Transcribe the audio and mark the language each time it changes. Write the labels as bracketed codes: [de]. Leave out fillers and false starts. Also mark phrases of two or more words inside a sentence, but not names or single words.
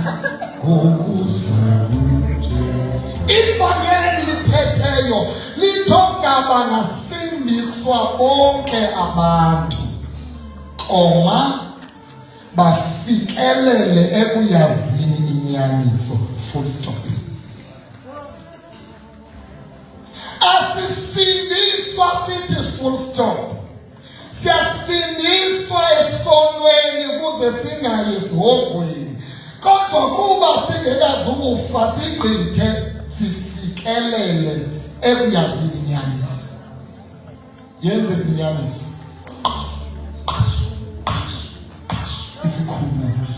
[xh] ngokuzayo ivangeli liphetheyo lithogaba nasindiswa bonke abantu koma bafikelele ekuyazini inyaniso. [en] Full stop. [xh] Asisindiswa sithi [en] full stop. [xh] Siyasindiswa esonweni kuze singayi ezihogweni. Kodwa kuba singekazi ukufa sigqithe sifikelele ekuyazini inyaniso. Yenze inyaniso. Isikhululo.